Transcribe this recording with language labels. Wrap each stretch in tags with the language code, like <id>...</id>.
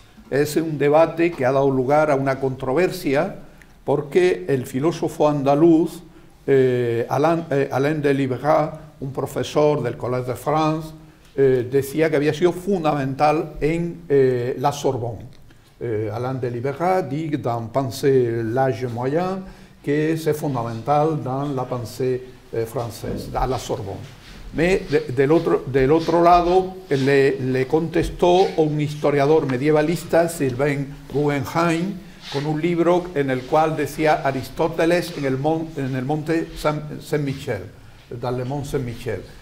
<es>Es un debate que ha dado lugar a una controversia, porque el filósofo andaluz Alain de Libera, un profesor del Collège de France, decía que había sido fundamental en la Sorbonne.</es> <fr>Alain de Libera dit dans Pensée l'âge moyen que c'est fondamental dans la pensée française, à la Sorbonne. Mais</fr> <es>del otro lado le contestó un historiador medievalista, Sylvain Guggenheim, con un libro en el cual decía Aristóteles en el monte Saint-Michel,</es> <fr>dans le Mont Saint-Michel.</fr>